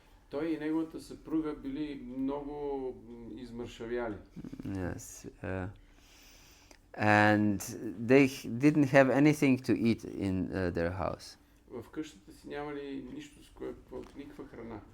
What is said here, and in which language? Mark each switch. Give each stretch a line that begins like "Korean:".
Bulgarian: Той и неговата съпруга били много измършавяли.
English: Yes. And they didn't have anything to eat in their house.
Bulgarian: В къщата си нямали нищо, никаква храна.